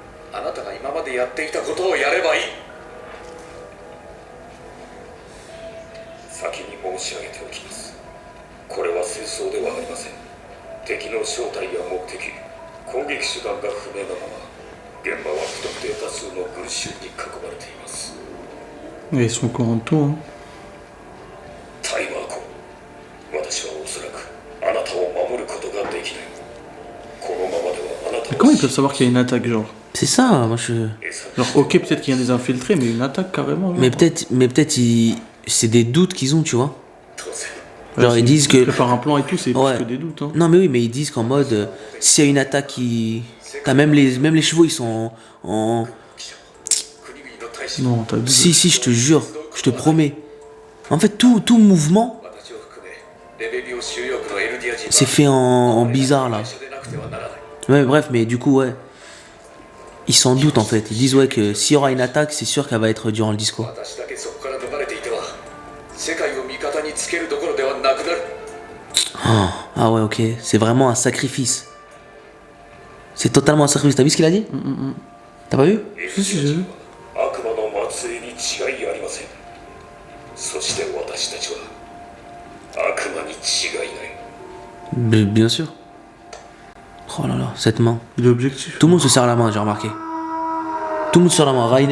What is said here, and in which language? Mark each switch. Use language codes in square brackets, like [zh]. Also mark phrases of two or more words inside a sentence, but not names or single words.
[ja] あなたが今までやっていたことをやればいい。先に申し上げておきます。これは戦争ではありません。敵の正体や目的、攻撃手段が不明なまま、現場は不特定多数の群衆に囲まれています。 [fr] Ils sont au courant de tout, hein. [ja] タイマーコ、私はおそらくあなたを守ることができない。このままではあなた [fr] Mais [ja] を [fr] comment ils peuvent savoir qu'il y a une attaque, genre? C'est ça, moi je. Genre, ok, peut-être qu'il y a des infiltrés, mais une attaque carrément. Mais peut-être c'est des doutes qu'ils ont, tu vois. Genre ils disent que. Ils préparent un plan et tout, c'est Ouais. plus que des doutes, hein. Non mais oui, mais ils disent qu'en mode, s'il y a une attaque qui. T'as même les chevaux, ils sont en. Non, t'as dit. Si, je te jure, je te promets. En fait, tout mouvement, c'est fait en bizarre là. Ouais, bref, mais du coup, ouais. Ils s'en doutent en fait. Ils disent, ouais, que s'il y aura une attaque, c'est sûr qu'elle va être durant le discours. [ja] 私だけそこから逃れていては世界を味方につけるどころではなくなる。 [fr] Ah ouais, ok. C'est vraiment un sacrifice. C'est totalement un sacrifice. T'as vu ce qu'il a dit? T'as pas vu? Si, si, j'ai vu. [ja] 悪魔の末裔に違いありません。そして私たちは悪魔に違いない。 [fr] Mais bien sûr. Oh là là, cette main. Il est objectif. Tout le monde se serre la main, j'ai remarqué. Tout le monde se serre la main. Rainer.